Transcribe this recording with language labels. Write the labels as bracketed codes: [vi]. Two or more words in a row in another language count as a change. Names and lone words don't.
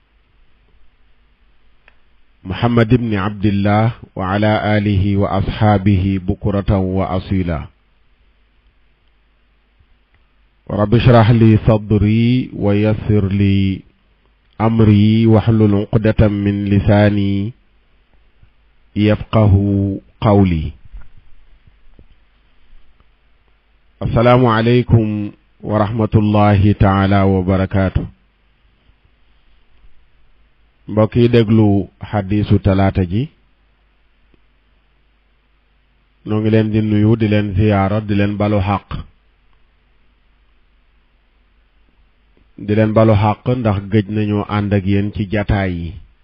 [ar] محمد بن عبد الله وعلى آله وأصحابه بكرة وأصيلا رب اشرح لي صدري ويسر لي أمري واحلل عقدة من لساني يفقه قولي السلام عليكم ورحمة الله تعالى وبركاته [wo] mbokk yi déglu xadiisu talaata ji noo ngi leen di nuyu di leen ziyaara di leen balu xaq ndax gëj nañoo ànd ak yéen ci jataay yi